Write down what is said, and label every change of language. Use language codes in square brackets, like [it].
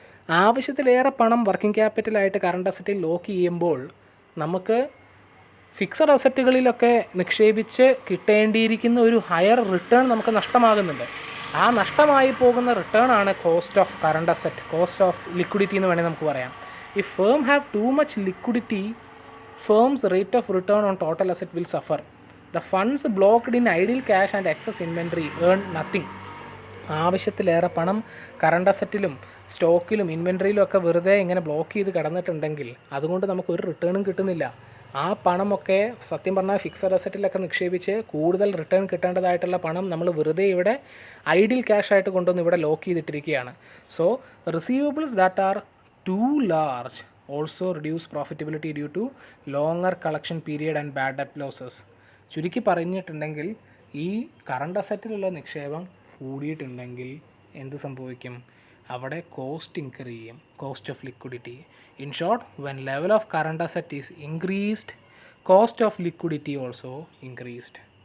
[ml] ആവശ്യത്തിലേറെ പണം working ക്യാപിറ്റലായിട്ട് current അസറ്റിൽ lock ചെയ്യുമ്പോൾ നമുക്ക് ഫിക്സഡ് അസറ്റുകളിലൊക്കെ നിക്ഷേപിച്ച് കിട്ടേണ്ടിയിരിക്കുന്ന ഒരു ഹയർ റിട്ടേൺ നമുക്ക് നഷ്ടമാകുന്നുണ്ട്. ആ നഷ്ടമായി പോകുന്ന റിട്ടേൺ ആണ് cost of current asset, cost of liquidity എന്ന് വേണമെങ്കിൽ നമുക്ക് പറയാം. [en] If firm have too much liquidity, firm's rate of return on total asset will suffer. The funds blocked in idle cash and excess inventory earn nothing. [ml] ആവശ്യത്തിലേറെ പണം current അസറ്റിലും സ്റ്റോക്കിലും ഇൻവെൻട്രിയിലും ഒക്കെ വെറുതെ ഇങ്ങനെ block ചെയ്ത് കിടന്നിട്ടുണ്ടെങ്കിൽ അതുകൊണ്ട് നമുക്കൊരു റിട്ടേണും കിട്ടുന്നില്ല. ആ പണമൊക്കെ സത്യം പറഞ്ഞാൽ ഫിക്സഡ് അസറ്റിലൊക്കെ നിക്ഷേപിച്ച് കൂടുതൽ റിട്ടേൺ കിട്ടേണ്ടതായിട്ടുള്ള പണം നമ്മൾ വെറുതെ ഇവിടെ ഐഡിൽ ക്യാഷ് ആയിട്ട് കൊണ്ടുവന്ന് ഇവിടെ lock ചെയ്തിട്ടിരിക്കുകയാണ്. [en] So receivables that are too large also reduce profitability due to longer collection period and bad debt losses. [ml] ചുരുക്കി പറഞ്ഞിട്ടുണ്ടെങ്കിൽ ഈ കറണ്ട് അസറ്റിലുള്ള നിക്ഷേപം കൂടിയിട്ടുണ്ടെങ്കിൽ എന്ത് സംഭവിക്കും? അവിടെ കോസ്റ്റ് ഇൻക്രീസ് ചെയ്യും, [en] Cost of liquidity. In short, when level of current asset is increased, cost of liquidity also increased.